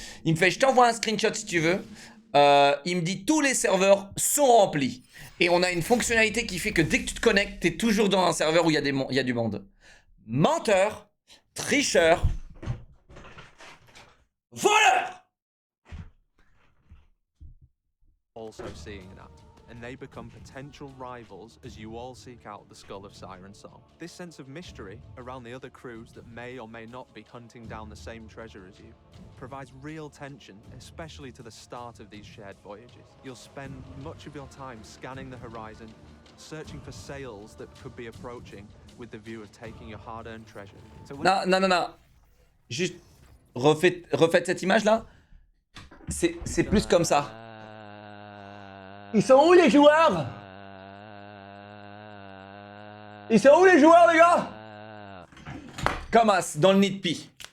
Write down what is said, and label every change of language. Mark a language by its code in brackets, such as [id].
[fr] Il me fait, je t'envoie un screenshot si tu veux. Il me dit, tous les serveurs sont remplis. Et on a une fonctionnalité qui fait que dès que tu te connectes, t'es toujours dans un serveur où il y a du monde. Menteur, tricheur, voleur. [en] Also seeing that, and they become potential rivals as you all seek out the Skull of Siren Song. This sense of mystery around the other crews that may or may not be hunting down the same treasure as you provides real tension, especially to the start of these shared voyages. You'll spend much of your time scanning the horizon, searching for sails that could be approaching with the view of taking your hard-earned treasure. [fr] Non. Juste, refaites cette image-là. C'est plus comme ça. Ils sont où les joueurs? Ils sont où les joueurs, les gars? Comme as, dans le nid de pie.